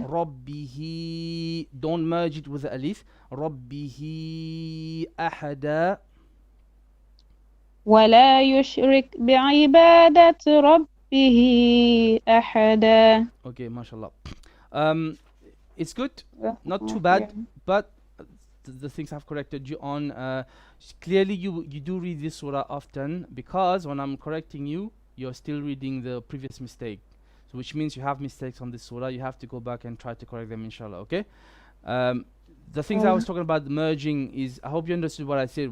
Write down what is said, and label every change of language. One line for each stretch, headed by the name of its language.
English: ربه don't merge it with the alif.
Arabic: ربه أحدا ولا يشرك بعبادة ربه أحدا.
English: Okay, mashallah. It's good, not too bad, but the things I've corrected you on, clearly you do read this surah often, because when I'm correcting you, you're still reading the previous mistake, so which means you have mistakes on this surah. You have to go back and try to correct them, inshallah. Okay. The things I was talking about, the merging, is, I hope you understood what I said.